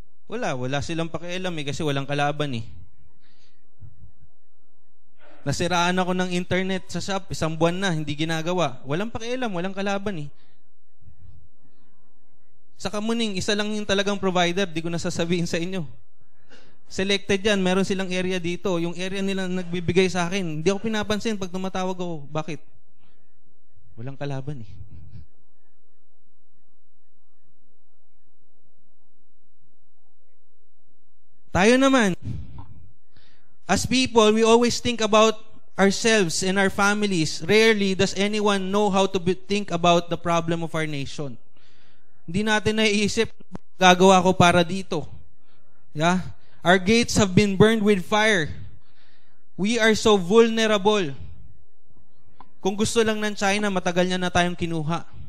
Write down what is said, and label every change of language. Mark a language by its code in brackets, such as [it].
[tl] Wala silang pakialam kasi walang kalaban Nasiraan ako ng internet sa shop, 1 buwan na, hindi ginagawa. Walang pakialam, walang kalaban Sa Kamuning, isa lang yung talagang provider, di ko nasasabihin sa inyo. Selected yan, meron silang area dito. Yung area nila nagbibigay sa akin. Hindi ako pinapansin pag tumatawag ako. Bakit? Walang kalaban Tayo naman, [en] as people, we always think about ourselves and our families. Rarely does anyone know how to think about the problem of our nation. [tl] Hindi natin naiisip, gagawa ko para dito. Yeah? [en] Our gates have been burned with fire. We are so vulnerable. [tl] Kung gusto lang ng China, matagal niya na tayong kinuha.